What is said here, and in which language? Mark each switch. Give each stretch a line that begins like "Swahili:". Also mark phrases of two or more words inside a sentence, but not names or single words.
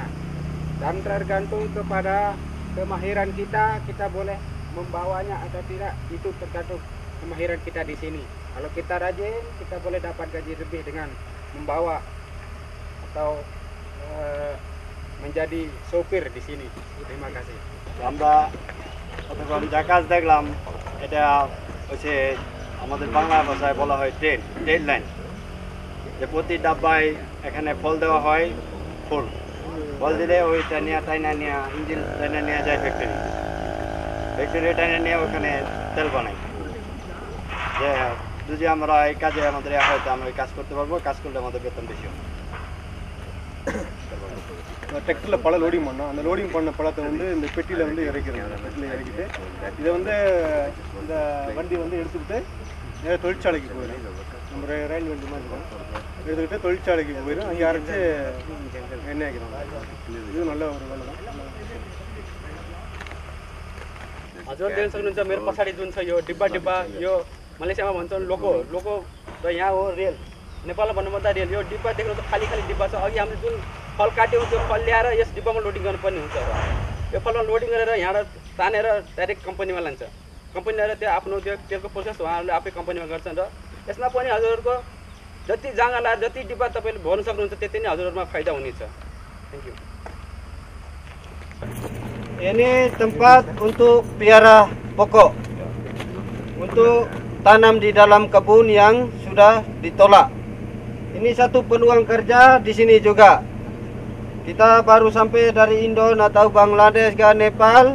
Malay: Dan tergantung kepada kemahiran kita boleh membawanya atau tidak, itu tergantung kemahiran kita di sini. Kalau kita rajin, kita boleh dapat gaji lebih dengan membawa atau menjadi sopir di sini. Terima kasih.
Bangla: আমরা অতক্ষণ যা কাজ দেখলাম এটা হচ্ছে আমাদের বাংলা ভাষায় বলা হয়
English: trade line,
Bangla: যে প্রতি ডাব্বায় এখানে ফল দেওয়া হয়, ফল দিলে ওইটা নিয়ে টাইনা নিয়ে ইঞ্জিন টাইনা নিয়ে যায় ফ্যাক্টরি টাইনা নিয়ে ওখানে তেল বানায়। যে যদি আমরা এই কাজে আমাদের হয়তো আমরা এই কাজ করতে পারবো, কাজ করলে আমাদের বেতন বেশি হবে।
Tamil: டிராக்டரில் பழம் லோடிங் பண்ணோம். அந்த லோடிங் பண்ண பழத்தை வந்து இந்த பெட்டியில் வந்து இறக்கிறாங்க. பெட்டியில் இறக்கிட்டு இதை வந்து இந்த வண்டி வந்து எடுத்துக்கிட்டு நேராக தொழிற்சாலைக்கு போயிடும். நம்ம ரயில் வண்டி மாதிரி இருக்கும், எடுத்துக்கிட்டு தொழிற்சாலைக்கு போயிடும். அங்கே அரைச்சி எண்ணெய் ஆக்கிடுவாங்க. இது நல்ல ஒரு வேலை தான்.
Nepali: हजुर देख्न सक्नुहुन्छ मेरो पछाडि जुन छ यो डिब्बा यो मलेसियामा भन्छन् लोको र यहाँ हो रेल, नेपालमा भन्नुभन्दा रेल। यो डिब्बा देख्नु त खाली डिब्बा छ। अघि हामीले जुन फल काट्यौँ त्यो फल ल्याएर यस डिब्बामा लोडिङ गर्नुपर्ने हुन्छ। यो फलमा लोडिङ गरेर यहाँबाट तानेर डाइरेक्ट कम्पनीमा लान्छ। कम्पनी ल्याएर त्यो आफ्नो त्यो तेलको प्रोसेस उहाँहरूले आफै कम्पनीमा गर्छन्। र यसमा पनि हजुरहरूको जति जाँगा लाएर जति डिब्बा तपाईँले भर्न सक्नुहुन्छ त्यति नै हजुरहरूमा फाइदा हुनेछ।
English: thank you.
Malay: Ini tempat untuk piara pokok, untuk tanam di dalam kebun yang sudah ditolak. Ini satu peluang kerja di sini juga. Kita baru sampai dari Indo, nak tahu Bangladesh ke Nepal.